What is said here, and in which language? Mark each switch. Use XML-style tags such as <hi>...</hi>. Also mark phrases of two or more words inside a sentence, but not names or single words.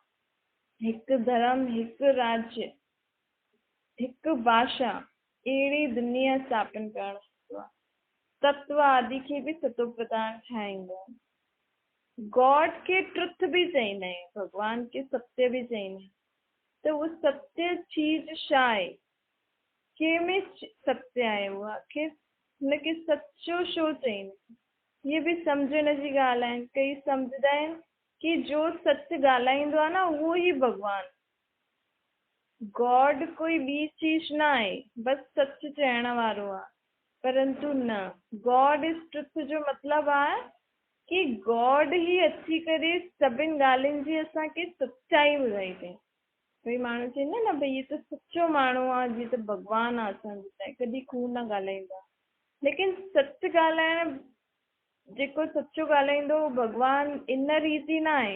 <sd>हिकु धर्म, हिकु राज्य, हिकु भाषा, अहिड़ी दुनिया स्थापन करण ईंदो आहे। तत्व आदि खे बि सतो प्रधान ठाहींदो आहे। गॉड खे ट्रुथ बि चईंदा आहियूं, भॻवान खे सत्य बि चईंदा आहियूं। त उहो सत्य चीज छा आहे? कंहिंमें सत्य आहे? उहो आख़िर हुनखे सचो छो चईंदा? इहे बि सम्झण जी ॻाल्हि आहे। कई सम्झंदा आहिनि कि जो सच ॻाल्हाईंदो आहे न, उहो ई भॻवान। गॉड कोई ॿी चीज न आहे, बसि सच चइण वारो आहे। परंतु न,</sd> <en>God is truth</en> <sd>जो मतिलबु आहे कि गॉड ई अची करे सभिनि ॻाल्हियुनि जी असांखे सच्चाई ॿुधाई अथई। भई माण्हू चवंदा न भई इहो त सचो माण्हू आहे, जीअं त भॻवानु आहे असांजे लाइ, कॾहिं खून न ॻाल्हाईंदा। लेकिन सच ॻाल्हाइण, जेको सचो ॻाल्हाईंदो भॻवानु इन रीति न आहे।</sd>